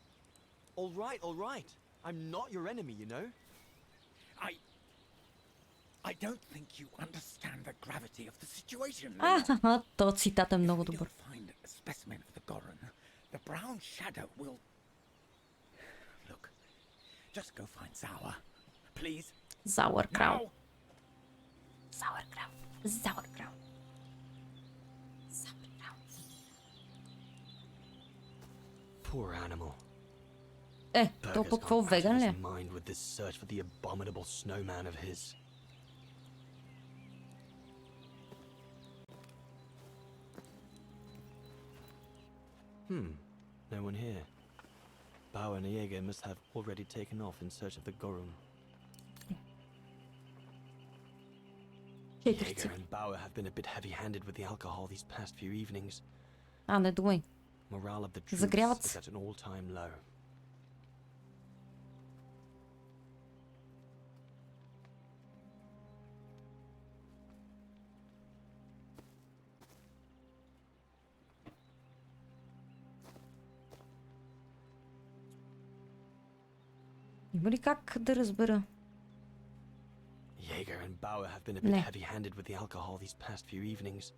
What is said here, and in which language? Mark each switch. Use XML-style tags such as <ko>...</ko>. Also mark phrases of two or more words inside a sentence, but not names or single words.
<en>All right. I'm not your enemy, you know. I don't think you understand the gravity of the situation.</en> <bg>То цитат е много добър.</bg> <en>Find a specimen of the Goron. The brown shadow will... Look, just go find Sauer, please. Sauerkraut. Sauerkraut. Sauerkraut. Poor animal.</en> <bg>То пък какво, веган ли?</bg> <en>Mind with this search for the abominable snowman of his. No one here. Bauer and Jaeger must have already taken off in search of the Gorum. Jaeger and Bauer have been a bit heavy-handed with the alcohol these past few evenings.</en> <bg>Не думай.</bg> <en>Morale of the troops is at an all-time low.</en> <bg>Има ли как да разбера?</bg> <en>Jaeger and Bauer have been a bit heavy-handed with the alcohol these past few evenings.</en>